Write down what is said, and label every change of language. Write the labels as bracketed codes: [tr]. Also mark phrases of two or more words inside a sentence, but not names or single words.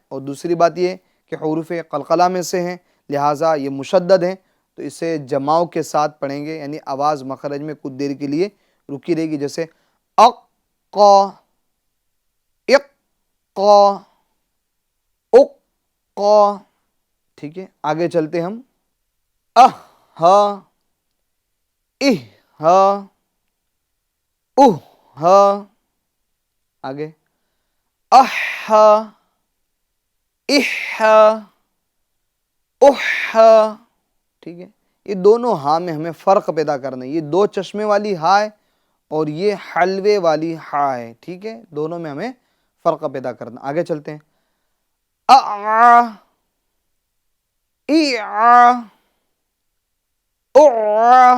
[ur] اور دوسری بات یہ کہ حروف قلقلہ میں سے ہیں، لہٰذا یہ مشدد ہیں، تو اسے جماؤ کے ساتھ پڑھیں گے، یعنی آواز مخرج میں کچھ دیر کے لیے رکی رہے گی، جیسے اقا اقا اقا، ٹھیک ہے، آگے چلتے ہم. اہ ہا اہ ہا اوہ ہا. آگے اہ ہا اہ ہا اوہ ہا. ٹھیک ہے، یہ دونوں ہاں میں ہمیں فرق پیدا کرنا ہے. یہ دو چشمے والی ہا ہے اور یہ حلوے والی ہا ہے. ٹھیک ہے، دونوں میں ہمیں فرق پیدا کرنا. آگے چلتے ہیں. اع اع اع.